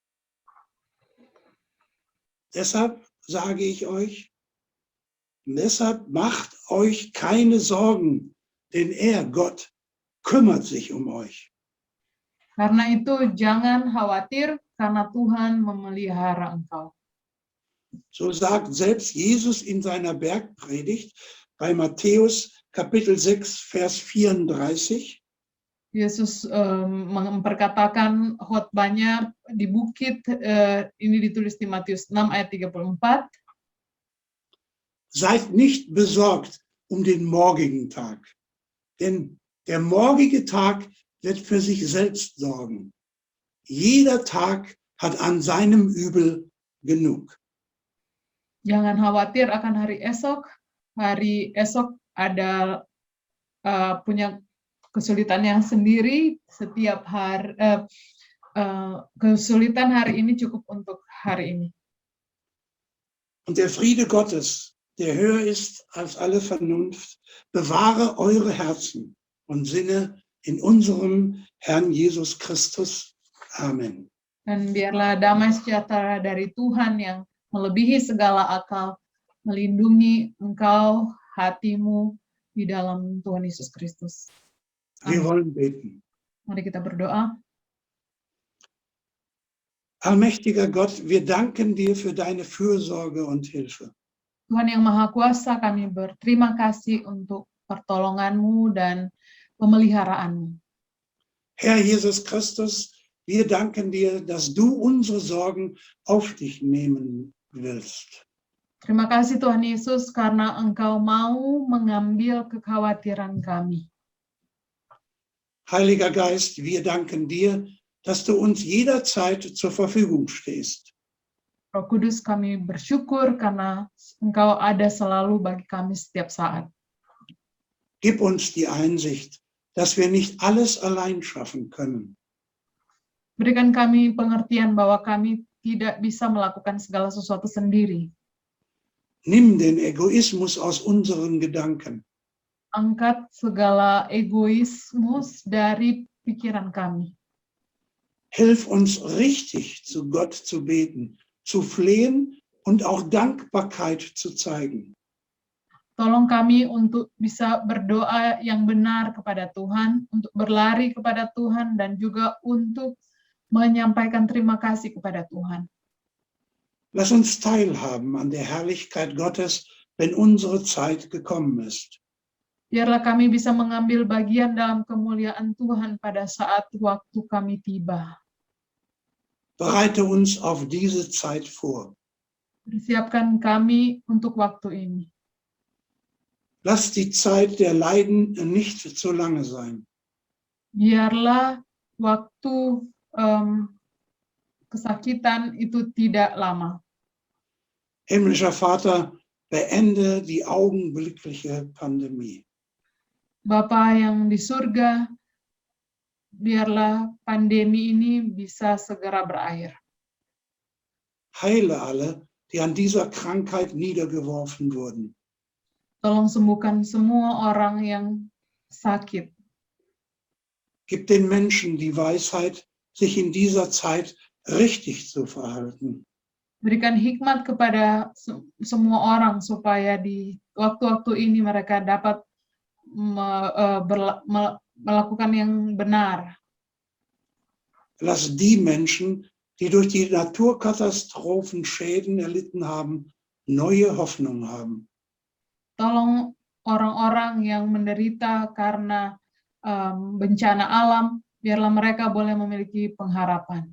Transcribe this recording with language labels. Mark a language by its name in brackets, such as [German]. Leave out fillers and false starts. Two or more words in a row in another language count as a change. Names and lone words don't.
[German] Deshalb sage ich euch, deshalb macht euch keine Sorgen, denn er, Gott, kümmert sich um euch. [Indonesian] Karena itu jangan khawatir karena Tuhan memelihara engkau. [German] So sagt selbst Jesus in seiner Bergpredigt bei Matthäus Kapitel 6, Vers 34. [Indonesian] Yesus memperkatakan khotbahnya di bukit, ini ditulis di Matius 6 ayat 34. [German] Seid nicht besorgt um den morgigen Tag, denn der morgige Tag wird für sich selbst sorgen. Jeder Tag hat an seinem Übel genug. [Indonesian] Jangan khawatir akan hari esok. Hari esok ada punya kesulitannya sendiri. Setiap hari kesulitan hari ini cukup untuk hari ini. [German] Und der Friede Gottes, der höher ist als alle Vernunft, bewahre eure Herzen und Sinne in unserem Herrn Jesus Christus. Amen. [Indonesian] Dan biarlah damai sejahtera dari Tuhan yang melebihi segala akal, melindungi engkau, hatimu di dalam Tuhan Yesus Kristus. [German] Wir wollen beten. [Indonesian] Mari kita berdoa. [German] Allmächtiger Gott, wir danken dir für deine Fürsorge und Hilfe. [Indonesian] Tuhan yang Maha Kuasa, kami berterima kasih untuk pertolongan-Mu dan pemeliharaanmu. [German] Herr Jesus Christus, wir danken dir, dass du unsere Sorgen auf dich nehmen willst. [Indonesian] Terima kasih Tuhan Yesus karena Engkau mau mengambil kekhawatiran kami. [German] Heiliger Geist, wir danken dir, dass du uns jederzeit zur Verfügung stehst. [Indonesian] Roh Kudus, kami bersyukur karena Engkau ada selalu bagi kami setiap saat. [German] Gib uns die Einsicht, dass wir nicht alles allein schaffen können. [Indonesian] Berikan kami pengertian bahwa kami tidak bisa melakukan segala sesuatu sendiri. [German] Nimm den Egoismus aus unseren Gedanken. [Indonesian] Angkat segala egoismus dari pikiran kami. [German] Hilf uns richtig zu Gott zu beten, zu flehen und auch Dankbarkeit zu zeigen. [Indonesian] Tolong kami untuk bisa berdoa yang benar kepada Tuhan, untuk berlari kepada Tuhan, dan juga untuk menyampaikan terima kasih kepada Tuhan. [German] Lass uns teilhaben an der Herrlichkeit Gottes, wenn unsere Zeit gekommen ist. [Indonesian] Biarlah kami bisa mengambil bagian dalam kemuliaan Tuhan pada saat waktu kami tiba. [German] Bereite uns auf diese Zeit vor. [Indonesian] Persiapkan kami untuk waktu ini. [German] Lass die Zeit der Leiden nicht zu lange sein. [Indonesian] Biarlah waktu kesakitan itu tidak lama. [German] Himmlischer Vater, beende die augenblickliche Pandemie. [Indonesian] Bapa yang di surga, biarlah pandemi ini bisa segera berakhir. [German] Heile alle, die an dieser Krankheit niedergeworfen wurden. [Indonesian] Tolong sembuhkan semua orang yang sakit. [German] Gib den Menschen die Weisheit, sich in dieser Zeit richtig zu verhalten. [Indonesian] Berikan hikmat kepada semua orang supaya di waktu-waktu ini mereka dapat melakukan yang benar. [German] Lass die Menschen, die durch die Naturkatastrophen Schäden erlitten haben, neue Hoffnung haben. [Indonesian] Tolong orang-orang yang menderita karena bencana alam, biarlah mereka boleh memiliki pengharapan.